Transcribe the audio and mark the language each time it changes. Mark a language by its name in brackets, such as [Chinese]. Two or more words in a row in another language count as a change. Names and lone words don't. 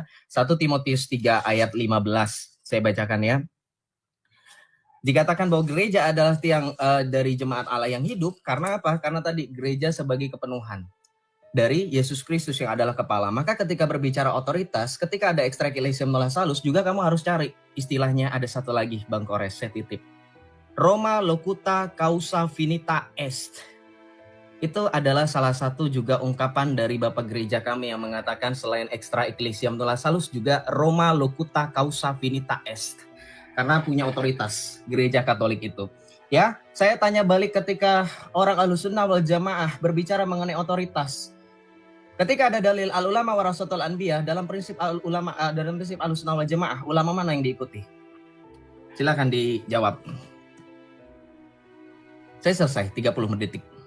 [Indonesian] 1 Timotius 3 ayat 15. Saya bacakan ya. Dikatakan bahwa gereja adalah tiang dari jemaat Allah yang hidup karena apa? Karena tadi gereja sebagai kepenuhan dari Yesus Kristus yang adalah kepala. Maka ketika berbicara otoritas, ketika ada [Latin] extra ecclesiam nulla salus, [Indonesian] juga kamu harus cari istilahnya, ada satu lagi Bang Kores, saya titip. [Latin] Roma locuta causa finita est. [Indonesian] Itu adalah salah satu juga ungkapan dari Bapak Gereja kami yang mengatakan selain [Latin] extra ecclesiam nulla salus [Indonesian] juga [Latin] Roma locuta causa finita est. [Indonesian] Karena punya otoritas gereja Katolik itu. Ya, saya tanya balik ketika orang [Arabic] أهل السنة والجماعة [Indonesian] berbicara mengenai otoritas. Ketika ada dalil [Arabic] العلماء ورثة الأنبياء [Indonesian] dalam prinsip al-ulama dalam prinsip [Arabic] أهل السنة والجماعة, [Indonesian] ulama mana yang diikuti? Silakan dijawab. Saya selesai 30 detik.